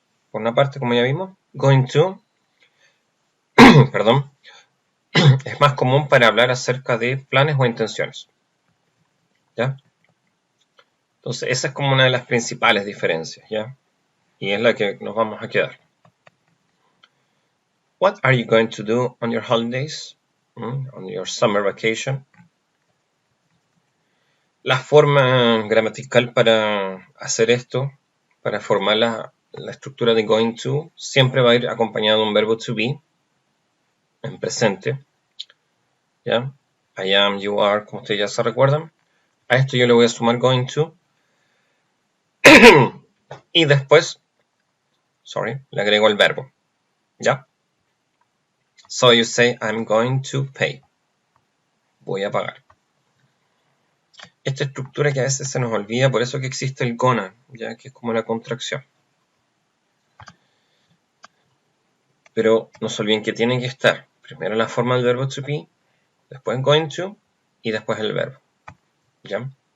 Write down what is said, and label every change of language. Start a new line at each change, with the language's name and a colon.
Spanish: Por una parte, como ya vimos, going to, perdón, es más común para hablar acerca de planes o intenciones, ¿ya? Entonces, esa es como una de las principales diferencias, ¿ya? Y es la que nos vamos a quedar.
English: What are you going to do on your holidays? On your summer vacation?
Spanish: La forma gramatical para hacer esto, para formar la estructura de going to, siempre va a ir acompañado de un verbo to be en presente, ¿ya?
English: I am, you are,
Spanish: como ustedes ya se recuerdan. A esto yo le voy a sumar going to. Y después, le agrego el verbo, ¿ya?
English: So you say, I'm going to pay.
Spanish: Voy a pagar. Esta estructura que a veces se nos olvida, por eso que existe el gonna, ya que es como la contracción. Pero no se olviden que tienen que estar primero la forma del verbo to be, después going to y después el verbo, ¿ya?